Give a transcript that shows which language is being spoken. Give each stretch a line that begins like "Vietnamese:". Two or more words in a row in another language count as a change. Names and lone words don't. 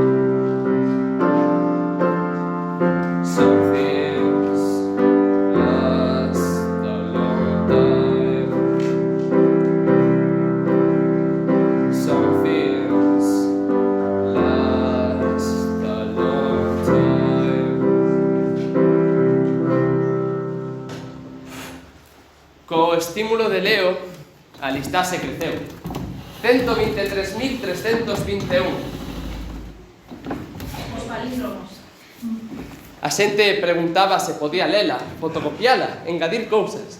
English: Some things last a long time. Some things last a long time.
Galician: Co estímulo de Leo, a listaxe creceu. 123.321. Os palíndromos. A xente preguntaba se podía lela, fotocopiala, engadir cousas.